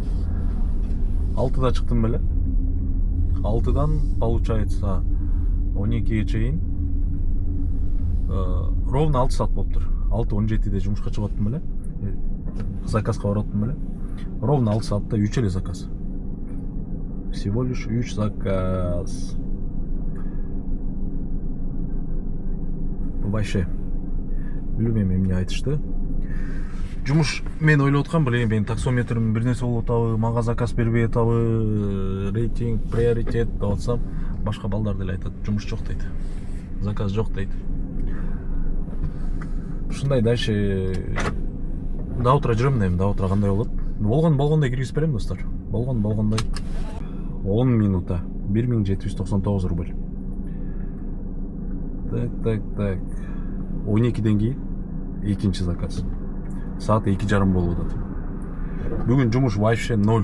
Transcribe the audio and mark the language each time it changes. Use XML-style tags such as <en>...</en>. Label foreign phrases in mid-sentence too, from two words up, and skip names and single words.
<ky>6-да чыктым беле. 6-дан получается 12-ге чейин ровно 6 саат болуптур. 6:17де жумушка чыгып аттым беле. Заказга барып аттым беле. Ровно 6 саатта 3 эле заказ.</ky> <ru>Всего лишь 3 заказ.</ru> <ky>Вообще билбейм эмне айтышты. Жумуш мен ойлоп аткам, билем менин таксометрим бир нерсе болуп атабы, мага заказ бербей атабы, рейтинг, приоритет деп атсам, башка балдар деле айтат, жумуш жок дейт. Заказ жок дейт. Ушундай</ky> <ru>дальше до утра</ru> <ky>жүрөм дейм,</ky> <ru>до утра</ru> <ky>кандай болот? Болгондой киргизип берем, достор. Болгондой. 10 минута 1799 рубль. Так. 12-ден кийин экинчи заказ. Саат 2:30 болуп атат. Бүгүн жумуш вообще 0.</ky>